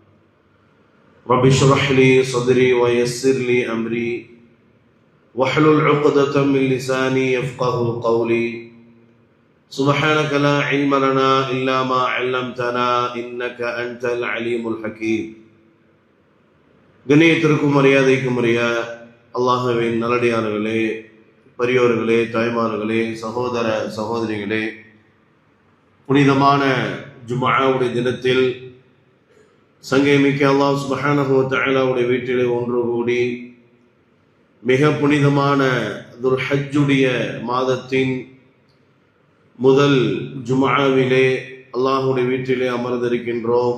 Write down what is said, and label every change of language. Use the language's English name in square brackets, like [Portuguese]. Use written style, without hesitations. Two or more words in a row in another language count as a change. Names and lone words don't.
[Arabic] رب اشرح لي صدري ويسر لي أمري واحلل عقدة من لساني يفقه قولي. سبحانك لا علم لنا إلا ما علمتنا إنك أنت العليم الحكيم. [Tamil] கண்ணியத்திற்கும் மரியாதைக்கும் உரிய அல்லாஹ்வின் நல்லடியார்களே, பெரியோர்களே, தாய்மார்களே, சகோதர சகோதரிகளே, புனிதமான ஜும்ஆவுடைய தினத்தில் சங்கைமிக்க அல்லாஹ் [Arabic] سبحانه وتعالى [Tamil] வீட்டிலே ஒன்று கூடி மிக புனிதமான துல்ஹஜ்ஜுடைய மாதத்தின் முதல் ஜும்ஆவிலே அல்லாஹ்வுடைய வீட்டிலே அமர்ந்திருக்கின்றோம்.